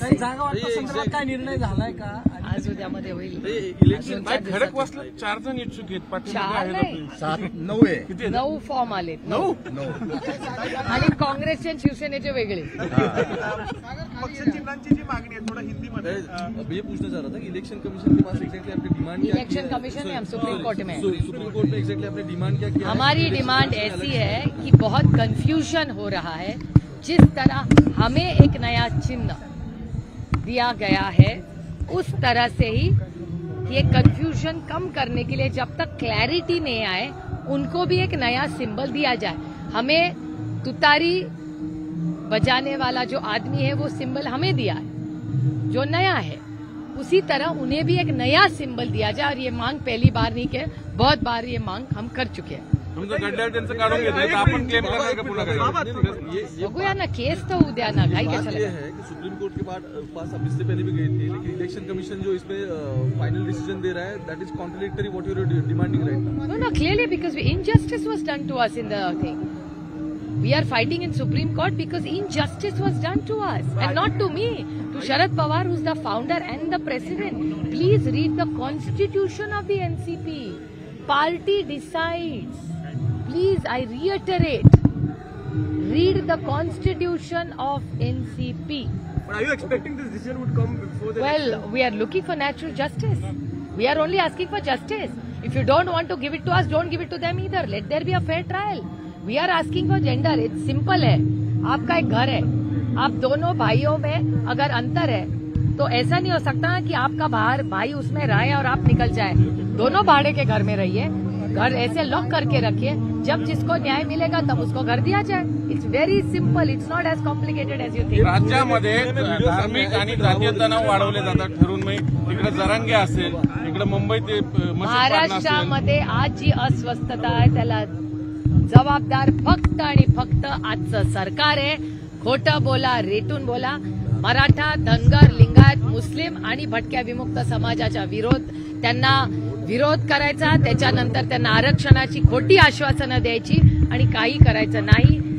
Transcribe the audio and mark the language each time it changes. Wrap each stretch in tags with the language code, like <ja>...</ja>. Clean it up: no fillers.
<mr>जागा वाटपा संदर्भात काय निर्णय झालाय का? आज उद्यामध्ये होईल. इलेक्शन खडक वाचलं 4 जण इच्छुक आहेत. पाठीमागे 4 आहेत नाही, आपले. 9 आहे. किती आहेत? 9 फॉर्म आलेत. 9. आणि काँग्रेसचे आणि शिवसेनेचे वेगळे. पक्षचिन्हांची जी मागणी आहे थोडं हिंदीमध्ये</mr> <hi>ये पूछना चाह रहा था कि इलेक्शन कमीशन के पास एग्जैक्टली आपने डिमांड क्या इलेक्शन कमीशन में हम सुप्रीम कोर्ट में हैं। सुप्रीम कोर्ट में एग्जैक्टली आपने डिमांड क्या किया? हमारी डिमांड ऐसी है कि बहुत कंफ्यूजन हो रहा है। जिस तरह हमें एक नया चिन्ह दिया गया है उस तरह से ही ये कंफ्यूजन कम करने के लिए जब तक क्लैरिटी नहीं आए उनको भी एक नया सिंबल दिया जाए। हमें तुतारी बजाने वाला जो आदमी है वो सिंबल हमें दिया है जो नया है, उसी तरह उन्हें भी एक नया सिंबल दिया जाए। और ये मांग पहली बार नहीं के बहुत बार ये मांग हम कर चुके हैं।</hi> <mr>तुमचं गड्ड्यावर त्यांचं काढून घेतलं तर आपण क्लेम करणार का पुन्हा काय? बघूया ना, केस तो उद्या ना, काही</mr> <hi>बात</hi> <mr>कशाला.</mr> <hi>ये है कि सुप्रीम कोर्ट के पास अब इससे पहले भी गए थे, लेकिन इलेक्शन कमीशन जो इसमें फाइनल डिसीजन दे रहा है</hi> <en>That is contradictory what you are demanding right now. No, clearly because injustice was done to us in the thing. We are fighting in Supreme Court because injustice was done to us and not to me, to Sharad Pawar, who's the founder and the president. Please read the constitution of the NCP. Party decides. Please, I reiterate, read the constitution of NCP. But are you expecting this decision would come before the Well, we are looking for natural justice. We are only asking for justice. If you don't want to give it to us, don't give it to them either. Let there be a fair trial. We are asking for gender. It's simple है.</en> <hi>आपका एक घर है, आप दोनों भाइयों में अगर अंतर है तो ऐसा नहीं हो सकता कि आपका बाहर भाई उसमें रहे और आप निकल जाए. दोनों भाड़े के घर में रहिए, घर ऐसे लॉक करके रखिए, जब जिसको न्याय मिलेगा तब उसको घर दिया जाए.</hi> <en>It's very simple. It's not as complicated as you think.</en> <mr>राज्यामध्ये धार्मिक आणि जातीय तणाव वाढवले जातात ठरवून. मग इकडे जरांगे असेल, इकडे मुंबईत मशीद पाडणं असेल. महाराष्ट्रामध्ये आज जी अस्वस्थता आहे त्याला जबाबदार फक्त आणि फक्त आजचं सरकार आहे. खोटं बोला, रेटून बोला. मराठा, धनगर, लिंगायत, मुस्लिम आणि भटक्या विमुक्त समाजाचा त्यांना विरोध करायचा, त्याच्यानंतर त्यांना आरक्षणाची खोटी आश्वासनं द्यायची आणि काही करायचं नाही.</mr>